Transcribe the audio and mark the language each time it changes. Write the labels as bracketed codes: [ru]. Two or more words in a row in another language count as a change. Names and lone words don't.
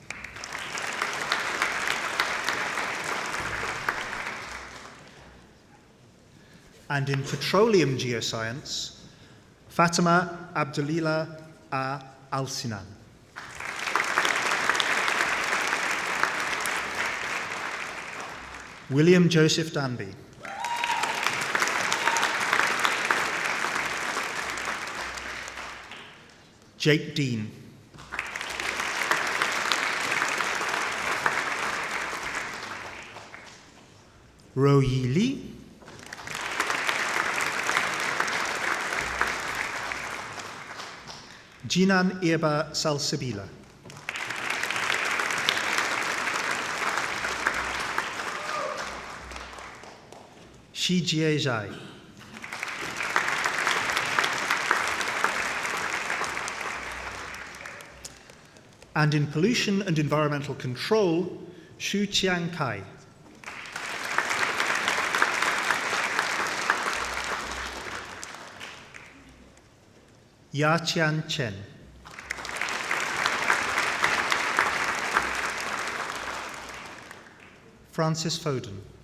[en] And in petroleum geoscience, Fatima Abdulillah Al-Sinan. William Joseph Danby. Jake Dean. Ro Yi Li. Jinan Irba Salsabila. Shi Jie Zhai. And in pollution and environmental control, Shu Chiang Kai. Ya Tian Chen. Francis Foden.